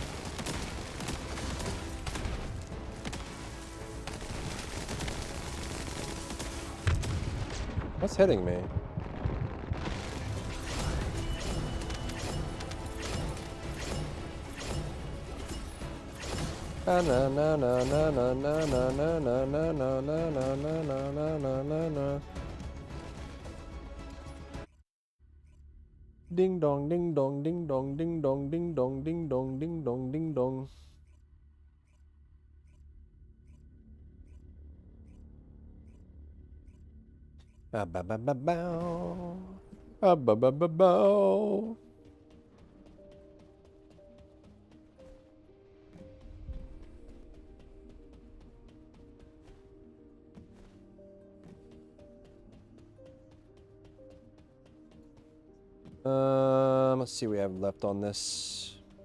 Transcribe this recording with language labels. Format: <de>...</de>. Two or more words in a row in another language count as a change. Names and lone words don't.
<en>What's hitting me? Na na na na na na na na na na na na na na na na. Ding dong, ding dong, ding dong, ding dong, ding dong, ding dong, ding dong, ding dong. Ah ba ba ba bow. Ah ba ba ba bow. Let's see what we have left on this.</en>